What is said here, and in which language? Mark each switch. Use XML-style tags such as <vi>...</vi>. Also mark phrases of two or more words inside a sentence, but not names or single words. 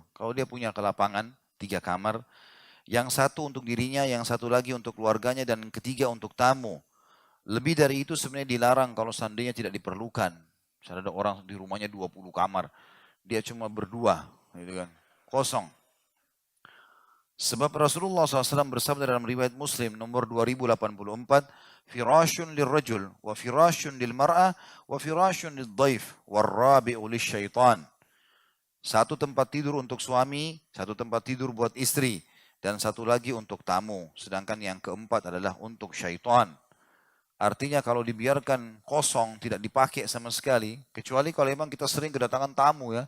<id>Kalau dia punya ke lapangan, 3 kamar, yang satu untuk dirinya, yang satu lagi untuk keluarganya, dan yang ketiga untuk tamu. Lebih dari itu sebenarnya dilarang kalau seandainya tidak diperlukan. Misalnya ada orang di rumahnya 20 kamar, dia cuma berdua, gitu kan, kosong. Sebab Rasulullah SAW bersabda dalam riwayat Muslim nomor 2084,</id> <ar>فراش للرجل، وفراش للمرأة، وفراش للضيف، والرابع للشيطان.</ar> <id>Satu tempat tidur untuk suami, satu tempat tidur buat istri, dan satu lagi untuk tamu. Sedangkan yang keempat adalah untuk syaitan. Artinya kalau dibiarkan kosong, tidak dipakai sama sekali, kecuali kalau memang kita sering kedatangan tamu ya.</id>